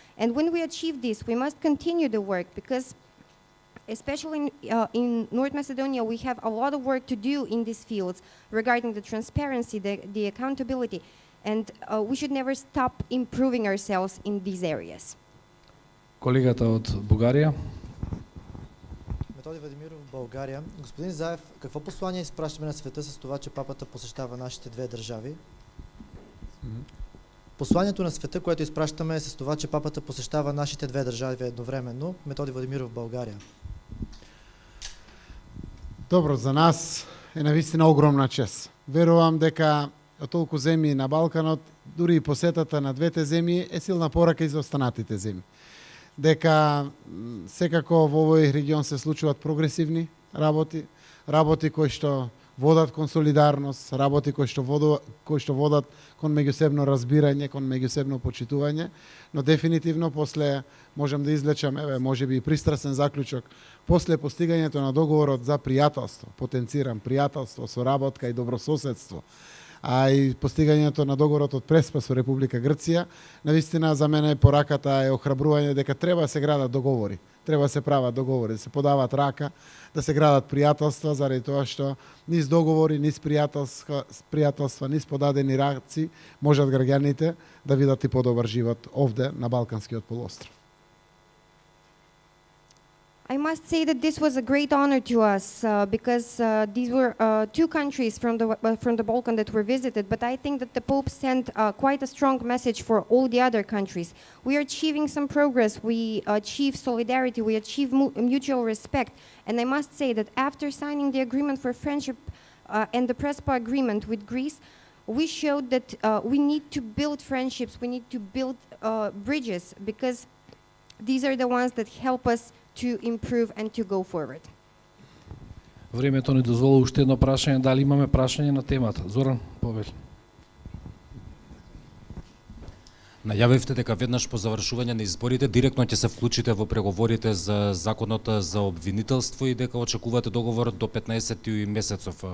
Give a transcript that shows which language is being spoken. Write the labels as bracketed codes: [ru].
[en] And when we achieve this, we must continue the work, because especially in North Macedonia, we have a lot of work to do in these fields regarding the transparency, the accountability, and we should never stop improving ourselves in these areas. [mk] Колегата од Бугарија. [bg] Методи Владимиров, България. Господин Заев, какво послание изпращаме на света с това, че папата посещава нашите две държави? Посланието на света, което изпращаме е с това, че папата посещава нашите две държави едновременно. Методи Владимиров, България. [mk] Добро, за нас е навистина огромна чест. Верувам дека од толку земји на Балканот, дури и посетата на двете земји е силна порака и за останатите земји. Дека секако во овој регион се случуваат прогресивни работи кои што водат кон солидарност, работи кои што водат кон меѓусебно разбирање, кон меѓусебно почитување, но дефинитивно после можем да извлечеме, можеби и пристрасен заклучок, после постигањето на договорот за пријателство, потенцирам пријателство, соработка и добрососедство, а и постигањето на договорот од Преспа со Република Грција, навистина за мене пораката е охрабрување дека треба да се градат договори, треба да се прават договори, да се подават рака, да се градат пријателства, заради тоа што низ договори, низ пријателства, низ подадени раци, можат граѓаните да видат и подобар живот овде на Балканскиот полуостров. [en] I must say that this was a great honor to us because these were two countries from the Balkan that were visited, but I think that the Pope sent quite a strong message for all the other countries. We are achieving some progress, we achieve solidarity, we achieve mutual respect, and I must say that after signing the agreement for friendship and the Prespa agreement with Greece, we showed that we need to build friendships, we need to build bridges, because these are the ones that help us to improve and to go forward. [mk] Времето ни дозволи уште едно прашање, дали имаме прашање на темата? Зоран, повели. Најавивте дека веднаш по завршување на изборите директно ќе се вклучите во преговорите за законот за обвинителство и дека очекувате договор до 15 месецов.